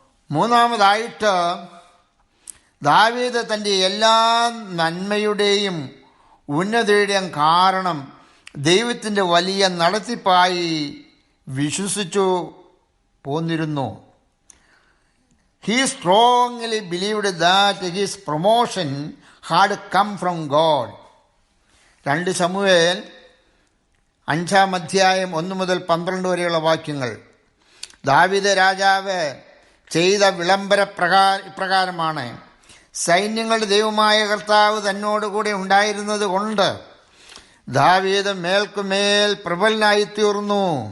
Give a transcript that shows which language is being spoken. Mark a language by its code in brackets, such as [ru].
[ml] മൂന്നാമതായിട്ട് ദാവീദ് തൻ്റെ എല്ലാ നന്മയുടെയും ഉന്നതിയുടെയും കാരണം ദൈവത്തിൻ്റെ വലിയ നടത്തിപ്പായി വിശ്വസിച്ചു പോന്നിരുന്നു. [en] He strongly believed that his promotion had come from God. [ml] 2 ശമൂവേൽ 5-ാം അധ്യായം 1 മുതൽ 12 വരെയുള്ള വാക്യങ്ങൾ. ദാവീദ് രാജാവ് ചെയ്ത ഇപ്രകാരമാണ്. സൈന്യങ്ങളുടെ ദൈവമായ കർത്താവ് തന്നോടുകൂടി ഉണ്ടായിരുന്നത് കൊണ്ട് ദാവീദ് മേൽക്കുമേൽ പ്രബലനായിത്തീർന്നു.